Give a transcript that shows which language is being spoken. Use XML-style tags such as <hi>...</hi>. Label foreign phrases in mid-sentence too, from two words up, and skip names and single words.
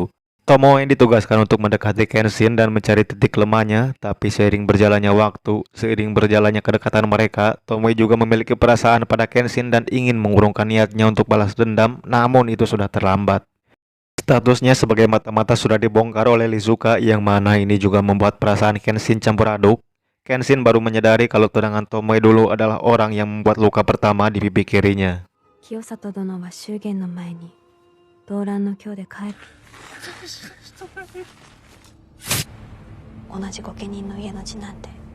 <id>Tomoe ditugaskan untuk mendekati Kenshin dan mencari titik lemahnya, tapi seiring berjalannya waktu, seiring berjalannya kedekatan mereka, Tomoe juga memiliki perasaan pada Kenshin dan ingin mengurungkan niatnya untuk balas dendam, namun itu sudah terlambat. Statusnya sebagai mata-mata sudah dibongkar oleh Lizuka, yang mana ini juga membuat perasaan Kenshin campur aduk. Kenshin baru menyadari kalau tunangan Tomoe dulu adalah orang yang membuat luka pertama di pipi kirinya.</id> <ja>清里殿は祝言の前に動乱の今日で帰る。同じ御家人の家の次男で。</ja>